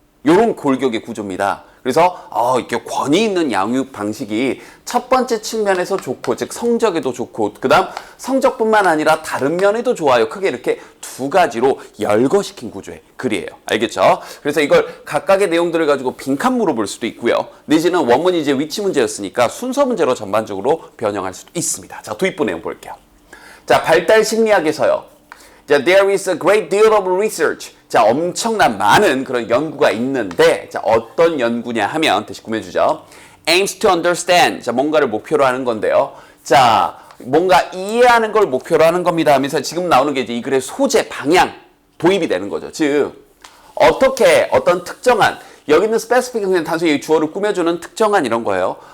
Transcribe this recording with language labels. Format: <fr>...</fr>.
<ko>요런 골격의 구조입니다. 그래서 이렇게 권위 있는 양육 방식이 첫 번째 측면에서 좋고, 즉 성적에도 좋고, 그 다음 성적뿐만 아니라 다른 면에도 좋아요. 크게 이렇게 두 가지로 열거시킨 구조의 글이에요. 알겠죠? 그래서 이걸 각각의 내용들을 가지고 빈칸 물어볼 수도 있고요. 내지는 원문이 이제 위치 문제였으니까 순서 문제로 전반적으로 변형할 수도 있습니다. 자, 도입부 내용 볼게요. 자, 발달 심리학에서요.</ko> <en>자, there is a great deal of research.</en> <ko>자, 엄청난 많은 그런 연구가 있는데, 자, 어떤 연구냐 하면, 다시 구매주죠.</ko> <en>aims to understand.</en> <ko>자, 뭔가를 목표로 하는 건데요. 자, 뭔가 이해하는 걸 목표로 하는 겁니다 하면서 지금 나오는 게 이제 이 글의 소재, 방향, 도입이 되는 거죠. 즉, 어떻게 어떤 특정한, 여기 있는 specific은 그냥 단순히 주어를 꾸며주는 특정한 이런 거예요.</ko>